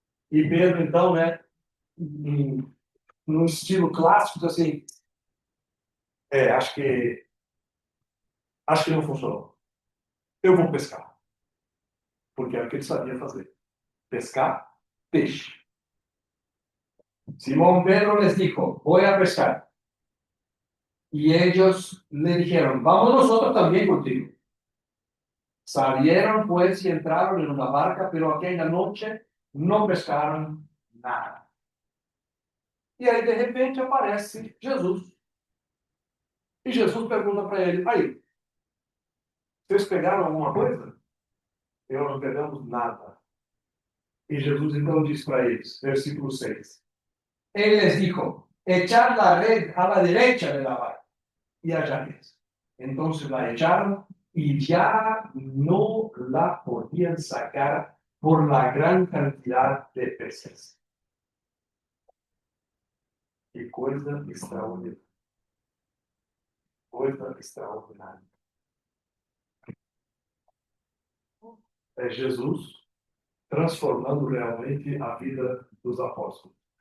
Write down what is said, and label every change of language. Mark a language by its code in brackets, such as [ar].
[pt] E Pedro, então, né, num estilo clássico, assim, acho que não funcionou. Eu vou pescar. Porque era o que ele sabia fazer. Pescar peixe. [es] Simón Pedro les dijo, voy a pescar. Y ellos le dijeron, vamos nosotros también contigo. Salieron pues y entraron en una barca, pero aquella noche no pescaron nada. [pt] E aí, de repente, aparece Jesus. E Jesus pergunta para ele: aí, vocês pegaram alguma coisa? Eu não pegamos nada. E Jesus então diz para eles, versículo 6. [es] Él les dijo: echad la red a la derecha de la barca y hallaréis. Entonces la echaron y ya no la podían sacar por la gran cantidad de peces. [pt] Qué coisa extraordinária. Coisa extraordinária. É Jesus transformando realmente a vida dos apóstolos.